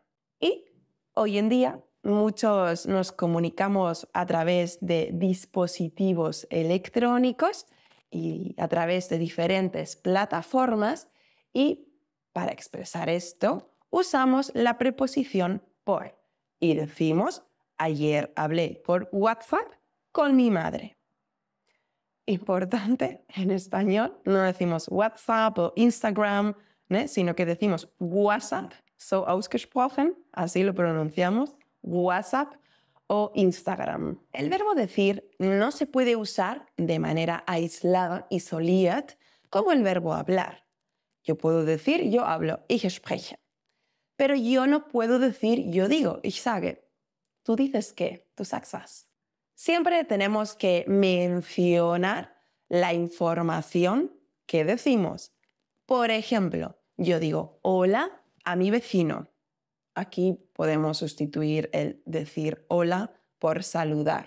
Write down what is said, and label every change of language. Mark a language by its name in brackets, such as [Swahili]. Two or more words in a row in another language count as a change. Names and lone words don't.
[Spanish] Y hoy en día muchos nos comunicamos a través de dispositivos electrónicos y a través de diferentes plataformas y para expresar esto usamos la preposición por y decimos ayer hablé por WhatsApp con mi madre. Importante, en español no decimos WhatsApp o Instagram, sino que decimos WhatsApp, [German] so ausgesprochen, [Spanish] así lo pronunciamos, WhatsApp o Instagram. El verbo decir no se puede usar de manera aislada, isoliert, como el verbo hablar. Yo puedo decir yo hablo, [German] ich spreche. [Spanish] Pero yo no puedo decir yo digo, [German] ich sage. [Spanish] Tú dices qué, [German] tú sagst was. [Spanish] Siempre tenemos que mencionar la información que decimos. Por ejemplo, yo digo hola a mi vecino. Aquí podemos sustituir el decir hola por saludar.